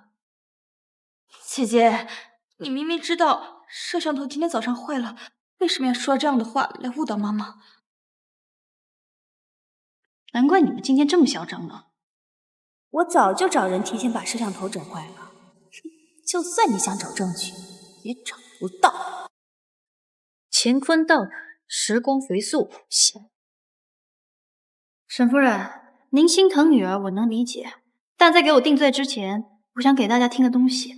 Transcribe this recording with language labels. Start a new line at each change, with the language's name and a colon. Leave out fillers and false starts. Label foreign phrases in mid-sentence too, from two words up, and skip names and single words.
Chinese: 姐姐，你明明知道攝像頭今天早上壞了，為什麼要說這樣的話來誤導媽媽？難怪你們今天這麼囂張呢！我早就找人提前把攝像頭整壞了，就算你想找證據，也找不到。乾坤到哪，時光飛速，沈夫人，您心疼女兒，我能理解，但在給我定罪之前，我想給大家聽個東西。